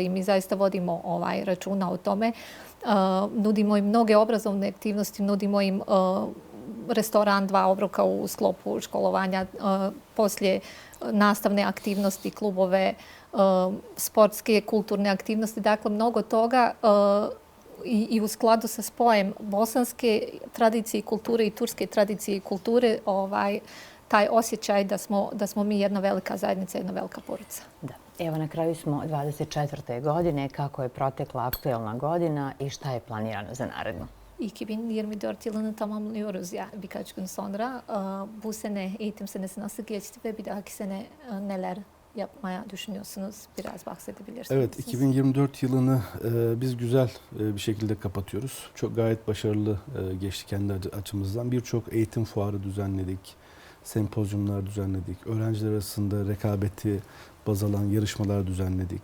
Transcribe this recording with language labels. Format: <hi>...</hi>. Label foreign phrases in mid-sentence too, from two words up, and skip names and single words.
<bs>I mi zaista vodimo računa o tome. Nudimo im mnoge obrazovne aktivnosti, nudimo im restoran, 2 obroka u sklopu školovanja, poslije nastavne aktivnosti, klubove, sportske, kulturne aktivnosti, dakle mnogo toga i u skladu sa spojem bosanske tradicije i kulture i turske tradicije i kulture taj osjećaj da smo mi jedna velika zajednica, jedna velika porodica. Da. Evo na kraju smo 24. godine. Kako je protekla aktuelna godina i šta je planirano za narednu?</bs> <tr>2024 yılını tamamlıyoruz ya birkaç gün sonra. Bu sene eğitim senesi nasıl geçti ve bir dahaki sene neler yapmaya düşünüyorsunuz? Biraz bahsedebilirsiniz. Evet, 2024 yılını biz güzel bir şekilde kapatıyoruz. Çok gayet başarılı geçti kendi açımızdan. Birçok eğitim fuarı düzenledik, sempozyumlar düzenledik, öğrenciler arasında rekabeti baz alan yarışmalar düzenledik.</tr>